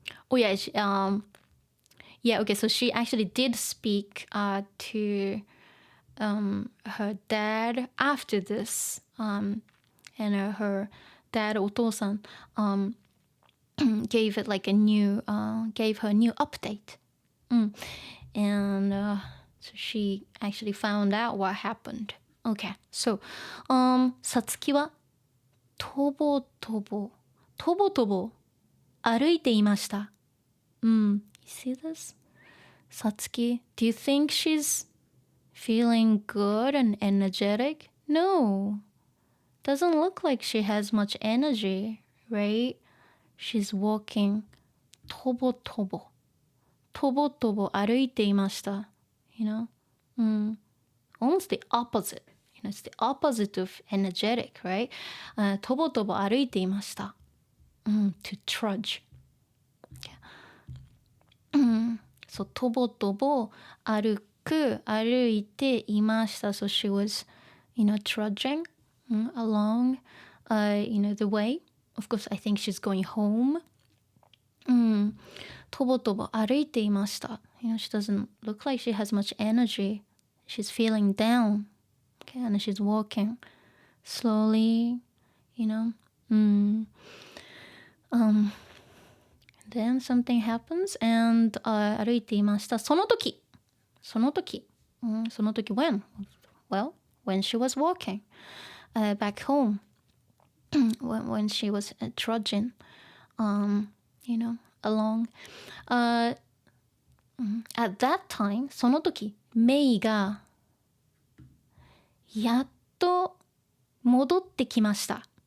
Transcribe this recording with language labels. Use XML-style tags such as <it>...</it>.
<en>Oh yeah, okay, so she actually did speak to her dad after this. And her dad, お父さん, gave it like gave her a new update. And so she actually found out what happened. Okay, so</en> <ja>さつきはとぼとぼ歩いていました。</ja> <en>You see this? さつき do you think she's feeling good and energetic? No. Doesn't look like she has much energy, right? She's walking</en> <ja>とぼとぼ歩いていました。</ja> <en>You know, almost the opposite. You know, it's the opposite of energetic, right?</en> <ja>とぼとぼ歩いていました。</ja> <en>to trudge. Okay.</en> <ja>So とぼとぼ歩いていました。</ja> <en>So she was, you know, trudging along, you know, the way. Of course, I think she's going home.</en> <ja>とぼとぼ歩いていました。</ja> <en>You know, she doesn't look like she has much energy. She's feeling down. Okay, and she's walking slowly, you know. Then something happens and</en> <ja>歩いていました。その時 when?</ja> <en>Well, when she was walking back home. when she was trudging, you know, along. At that time,</en> <ja>その時、メイがやっと戻ってきました。</ja>